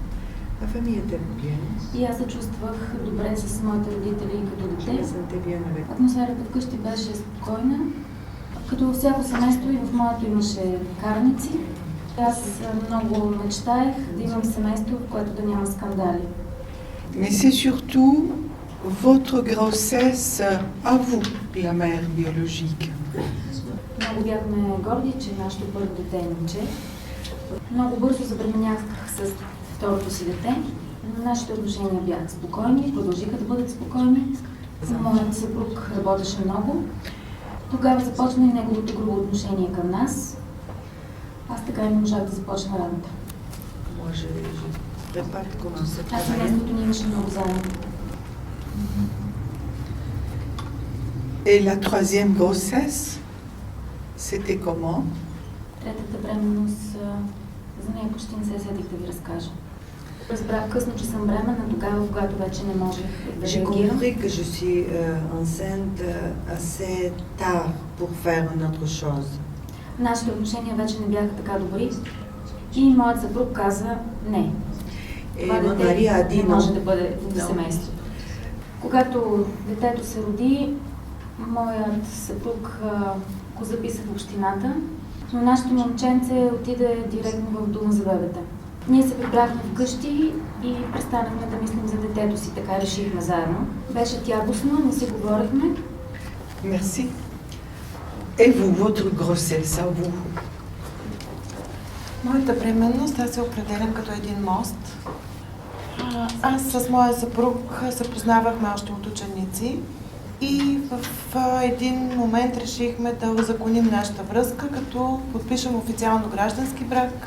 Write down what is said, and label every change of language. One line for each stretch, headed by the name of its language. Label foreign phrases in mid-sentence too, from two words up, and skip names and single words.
Bulgarian: И аз се чувствах добре с моите родители като дете. Атмосферата вкъщи беше спокойна. Като във всяко семейство и в моето имаше караници. Аз много мечтаех да имам семейство, в което да няма скандали.
French: Mais c'est surtout votre grossesse à vous, la mère biologique.
Bulgarian: Много бяхме горди, че нашето първо дете е момче. Много бързо забременях с второто си дете. Нашите отношения бяха спокойни, продължиха да бъдат спокойни. Моят съпруг работеше много. Тогава започна и неговото грубо отношение към нас. Аз така и не можах да започна работа. Аз семейството ни имаше много заедно.
French: Et la troisième grossesse, c'était comment?
Bulgarian: Третата бременност, за нея почти не се сетих да ви разкажа. Разбрах късно, че съм бременна, тогава, когато вече не можех да
French: J'ai
Bulgarian: реагирам.
French: compris que je suis enceinte assez tard pour faire une autre chose.
Bulgarian: Нашите отношения вече не бяха така добри и моят съпруг каза не. Това
French: mon
Bulgarian: дете
French: mari a dit
Bulgarian: не може
French: non.
Bulgarian: да бъде в
French: Non.
Bulgarian: семейството. Когато детето се роди, моят съпруг го записа в общината, но нашето момченце отиде директно в дома за бебета. Ние се прибрахме вкъщи и престанахме да мислим за детето си, така решихме заедно. Беше тягостно, не си говорихме.
French: Merci. Et vous, votre grossesse, à vous?
Bulgarian: Моята бременност, аз се определям като един мост. Аз с моя съпруг се познавахме още от ученици и в един момент решихме да узаконим нашата връзка, като подпишем официално граждански брак.